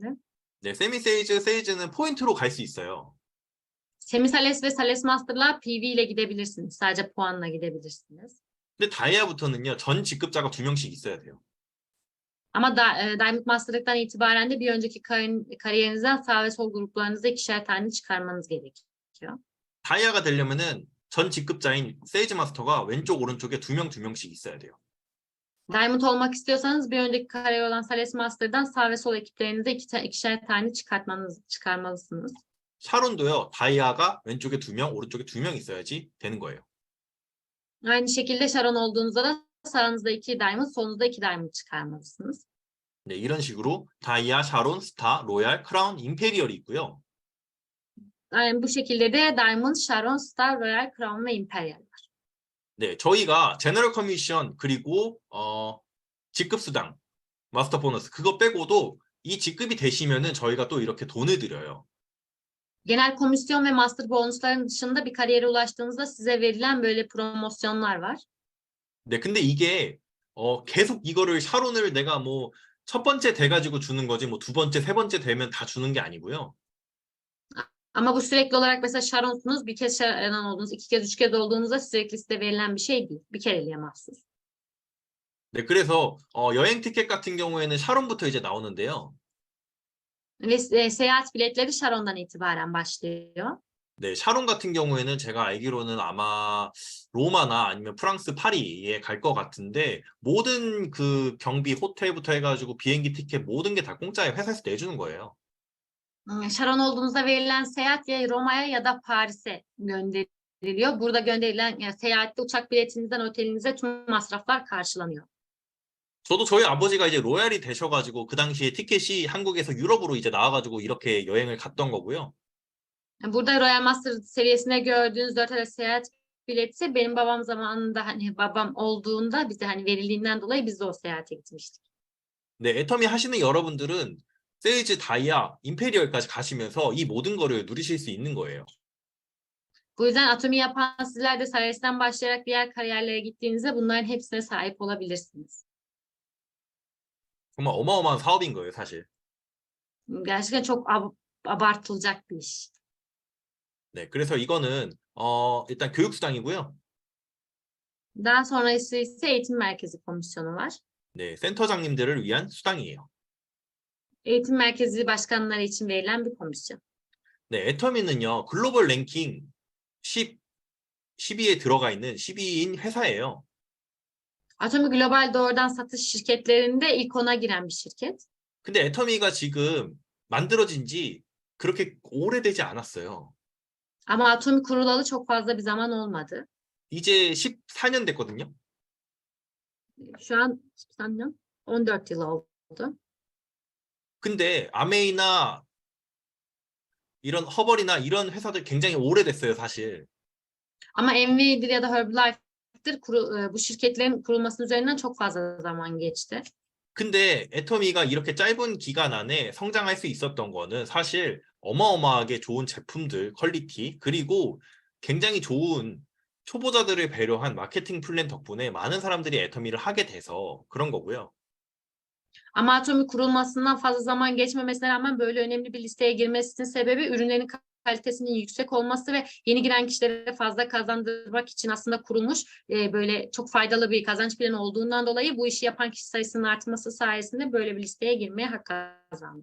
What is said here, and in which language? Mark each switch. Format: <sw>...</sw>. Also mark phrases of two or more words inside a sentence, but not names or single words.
<ko>네, 세미 세이즈, 세이즈는 포인트로 갈 수 있어요.</ko> <tr>Semi Sales ve Sales Master'la PV ile gidebilirsiniz. Sadece puanla gidebilirsiniz.</tr> <ko>근데 다이아부터는요, 전 직급자가 2명씩 있어야 돼요.</ko> <tr>Ama Diamond Master'lıktan itibaren de bir önceki kariyerinizden sağ ve sol gruplarınızda ikişer tane çıkarmanız gerekiyor.</tr> <ko>다이아가 되려면은 전 직급자인 세이지 마스터가 왼쪽 오른쪽에 두 명씩 있어야 돼요.</ko> <tr>Diamond olmak istiyorsanız bir önceki kariyer olan Sales Master'dan sağ ve sol ekiplerinize ikişer tane çıkarmalısınız.</tr> <ko>샤론도요. 다이아가 왼쪽에 두 명, 오른쪽에 두 명 있어야지 되는 거예요.</ko> <tr>Aynı şekilde Sharon olduğunuzda da sağınızda 2 Diamond, solunuzda 2 Diamond çıkarmalısınız.</tr> <ko>네, 이런 식으로 다이아, 샤론, 스타, 로얄, 크라운, 임페리얼이 있고요.</ko> <tr>Yani bu şekilde de Diamond, Sharon, Star, Royal, Crown ve Imperial var.</tr> <ko>네, 저희가</ko> <en>general commission</en> <ko>그리고 직급 수당,</ko> <en>master bonus</en> <ko>그거 빼고도 이 직급이 되시면은 저희가 또 이렇게 돈을 드려요.</ko> <tr>Genel komisyon ve master bonusların dışında bir kariyere ulaştığınızda size verilen böyle promosyonlar var.</tr> <ko>네, 근데 이게 계속 이거를 샤론을 내가 뭐 첫 번째 돼가지고 주는 거지 뭐 두 번째, 세 번째 되면 다 주는 게 아니고요.</ko> <tr>Ama bu sürekli olarak mesela Sharon'sunuz, bir kez Sharon oldunuz, 2 kez, 3 kez olduğunuzda sürekli size verilen bir şey değil. Bir kereliğe mahsus.</tr> <ko>네, 그래서 여행 티켓 같은 경우에는 샤론부터 이제 나오는데요.</ko> <tr>Ve seyahat biletleri Sharon'dan itibaren başlıyor.</tr> <ko>네, 샤론 같은 경우에는 제가 알기로는 아마 로마나 아니면 프랑스 파리에 갈 것 같은데 모든 그 경비 호텔부터 해가지고 비행기 티켓 모든 게 다 공짜에 회사에서 내주는 거예요.</ko> <tr>Sharon olduğunuzda verilen seyahat ya Roma'ya ya da Paris'e gönderiliyor. Burada gönderilen seyahatte uçak biletinizden otelinize tüm masraflar karşılanıyor.</tr> <ko>저도 저희 아버지가 이제 로얄이 되셔가지고 그 당시에 티켓이 한국에서 유럽으로 이제 나와가지고 이렇게 여행을 갔던 거고요.</ko> <tr>Burada Royal Master seviyesinde gördüğünüz 4 adet seyahat bileti benim babam zamanında hani babam olduğunda bize hani verildiğinden dolayı biz de o seyahate gitmiştik.</tr> <ko>네, 애터미 하시는 여러분들은 세이즈, 다이아, 임페리얼까지 가시면서 이 모든 거를 누리실 수 있는 거예요.</ko> <tr>Bu yüzden Atomi yapan sizler de Sales'ten başlayarak diğer kariyerlere gittiğinizde bunların hepsine sahip olabilirsiniz.</tr> <ko>정말 어마어마한 사업인 거예요, 사실.</ko> <tr>Gerçekten çok abartılacak bir iş.</tr> <ko>네, 그래서 이거는 일단 교육수당이고요.</ko> <tr>Daha sonrası ise eğitim merkezi komisyonu var.</tr> <ko>네, 센터장님들을 위한 수당이에요.</ko> <tr>Eğitim merkezi başkanları için verilen bir komisyon.</tr> <ko>네, 애터미는요,</ko> <en>global ranking</en> <ko>10위에 들어가 있는 10위인 회사예요.</ko> <tr>Atomi Global doğrudan satış şirketlerinde ilk 10'a giren bir şirket.</tr> <ko>근데 애터미가 지금 만들어진 지 그렇게 오래되지 않았어요.</ko> <tr>Ama Atomi kurulalı çok fazla bir zaman olmadı.</tr> <ko>이제 14년 됐거든요.</ko> <tr>Şu an sanırım 14 yıl oldu.</tr> <ko>근데 아메이나 이런 허벌이나 이런 회사들 굉장히 오래됐어요, 사실.</ko> <tr>Ama Nvidia ya da Herbalife'dir bu şirketlerin kurulmasının üzerinden çok fazla zaman geçti.</tr> <ko>근데 애터미가 이렇게 짧은 기간 안에 성장할 수 있었던 거는 사실 어마어마하게 좋은 제품들, 퀄리티, 그리고 굉장히 좋은 초보자들을 배려한</ko> <en>marketing plan</en> <ko>덕분에 많은 사람들이 애터미를 하게 돼서 그런 거고요.</ko> <tr>Ama Atomi kurulmasından fazla zaman geçmemesine rağmen böyle önemli bir listeye girmesinin sebebi ürünlerin kalitesinin yüksek olması ve yeni giren kişilere fazla kazandırmak için aslında kurulmuş böyle çok faydalı bir kazanç planı olduğundan dolayı bu işi yapan kişi sayısının artması sayesinde böyle bir listeye girmeye hak kazandı.</tr>